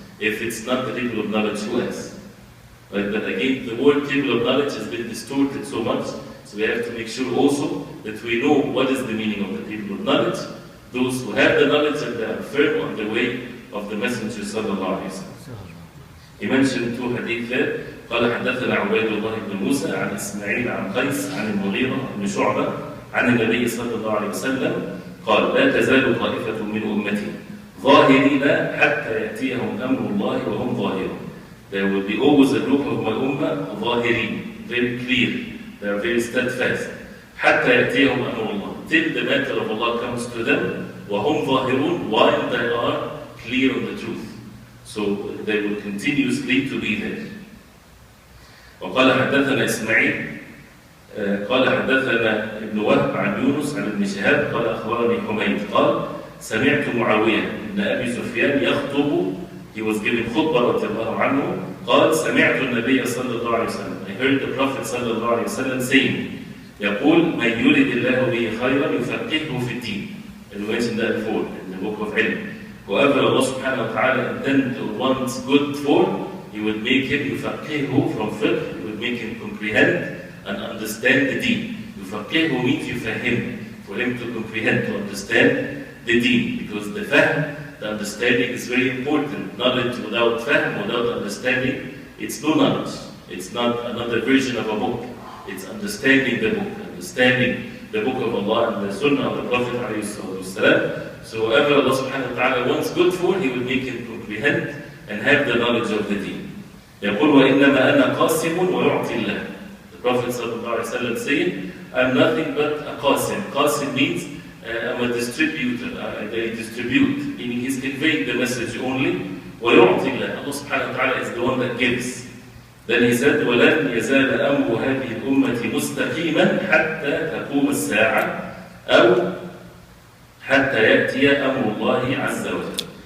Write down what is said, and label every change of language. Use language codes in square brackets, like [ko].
[en] If it's not the people of knowledge, who else? Right? But again, the word people of knowledge has been distorted so much, so we have to make sure also that we know what is the meaning of the people of knowledge, those who have the knowledge and they are firm on the way of the Messenger sallallahu alayhi wa sallam. He mentioned two hadith there. [ar] قال حدثنا عبيد الله بن موسى عن إسماعيل عن قيس عن المغيرة بن شعبة عن النبي صلى الله عليه وسلم قال لا تزال طائفة من أمتي ظاهرين حتى يأتيهم أمر الله وهم ظاهرون. [en] There will be always a group of my ummah [ar] ظاهرين, [en] very clear, they are very steadfast. [ar] حتى يأتيهم أمر الله, [en] till the matter of Allah comes to them, [ar] وهم ظاهرون, [en] while they are clear on the truth. So they will continuously to be there. [ar] وقال حدثنا إسماعيل قال حدثنا ابن وهب عن يونس عن ابن شهاب قال أخبرني حميد قال سمعت معاوية ابن أبي سفيان يخطب. [en] He was giving [ar] خطبة رضي الله عنه. قال سمعت النبي صلى الله عليه وسلم. [en] I heard the Prophet [ar] صلى الله عليه وسلم [en] saying, [ar] يقول من يريد الله به خيرا يفقهه في الدين. [en] And we mentioned that before in the book of Ilm. Whoever Allah subhanahu wa ta'ala intends or wants good for, He would make him [ar] يفقهه [en] from fiqh. He would make him comprehend and understand the deen. [ar] يفقهه [en] means [ar] يفهم, [en] for him to comprehend, to understand the deen, because the fahm, the understanding is very important. Knowledge without fahm, without understanding, it's no knowledge. It's not another version of a book. It's understanding the book, understanding the book of Allah and the Sunnah of the Prophet ﷺ. So whoever Allah subhanahu wa ta'ala wants good for, He will make him comprehend and have the knowledge of the deen. [ar] يقول وإنما أنا قاسم ويعطي الله. [en] The Prophet ﷺ saying, I'm nothing but a qasim. Qasim means I'm a distributor. I distribute, meaning He's conveying the message only. [ar] ويعطي الله. [en] Allah subhanahu wa ta'ala is the one that gives. Then He said, [ar] وَلَنْ يَزَالَ أَمْرُ هَذِهِ الْأُمَّةِ مُسْتَقِيمًا حَتَّى تَقُومَ السَّاعَةِ أَوْ حَتَّى يَأْتِيَ أَمْرُ اللَّهِ عَزَّ وَجَلَّ.